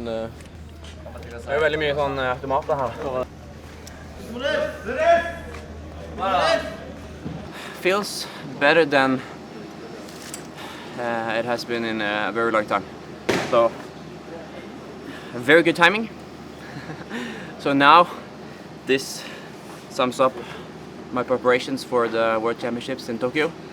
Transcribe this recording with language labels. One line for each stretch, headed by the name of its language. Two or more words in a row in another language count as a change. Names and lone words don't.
Norwegian: Det er jo veldig mye sånn automater her.
English: Feels better than it has been in a very long time. So, very good timing. So now, this sums up my preparations for the World Championships in Tokyo.